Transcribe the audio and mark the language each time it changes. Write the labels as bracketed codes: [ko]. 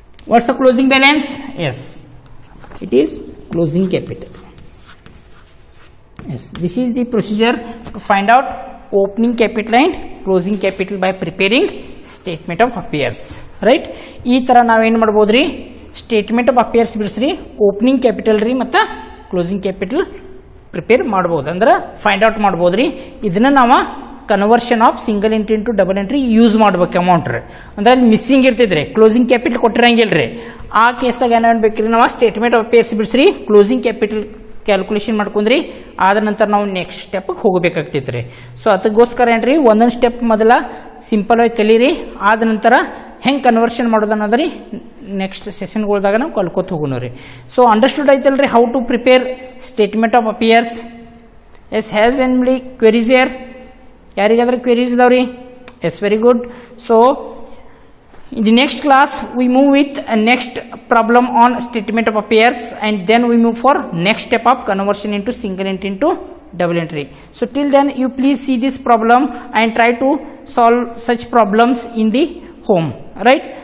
[en] What's the closing balance? Yes, it is closing capital. Yes, this is the procedure to find out opening capital and closing capital by preparing statement of affairs, right. [kn] ಈ ತರ ನಾವೇನು ಮಾಡಬಹುದ್ರಿ, statement of affairs ಬಿಡಿಸ್ರಿ, opening capital ರೀ ಮತ್ತು closing capital prepare ಮಾಡಬಹುದು, ಅಂದ್ರೆ find out ಮಾಡಬಹುದ್ರಿ. ಇದನ್ನ ನಾವು conversion of single entry into double entry use ಮಾಡ್ಬೇಕು ಅಮೌಂಟ್ ರೀ. ಅಂದ್ರೆ ಅಲ್ಲಿ ಮಿಸ್ಸಿಂಗ್ ಇರ್ತೈತ್ರಿ, ಕ್ಲೋಸಿಂಗ್ ಕ್ಯಾಪಿಟಲ್ ಕೊಟ್ಟಿರಂಗಿಲ್ರಿ. ಆ ಕೇಸ್ದಾಗ ಏನೇನು ಬೇಕ್ರಿ, ನಾವು statement of affairs ಬಿಡಿಸ್ರಿ, closing capital calculation ಮಾಡ್ಕೊಂಡ್ರಿ, ಆದ ನಂತರ ನಾವು ನೆಕ್ಸ್ಟ್ ಸ್ಟೆಪ್ ಹೋಗಬೇಕಾಗ್ತೈತ್ರಿ. ಸೊ ಅದಕ್ಕೋಸ್ಕರ ಏನ್ರಿ, ಒಂದೊಂದು ಸ್ಟೆಪ್ ಮೊದಲ ಸಿಂಪಲ್ ಆಗಿ ಕಲೀರಿ, ಆದ ನಂತರ ಹೆಂಗೆ ಕನ್ವರ್ಷನ್ ಮಾಡೋದು ಅನ್ನೋದ್ರಿ ನೆಕ್ಸ್ಟ್ ಸೆಷನ್ಗಳ್ದಾಗ ನಾವು ಕಲ್ಕೋತ ಹೋಗೋಣ ರೀ. [en] so understood [kn] ಆಯ್ತಲ್ರಿ [en] How to prepare statement of affairs. Yes has any queries are, [kn] ಯಾರಿಗಾದ್ರೆ queries ಇದಾವ್ರಿ? [en] Yes, very good. So in the next class we move with a next problem on statement of affairs, and then we move for next step of conversion into single entry into double entry. So till then you please see this problem and try to solve such problems in the home, right?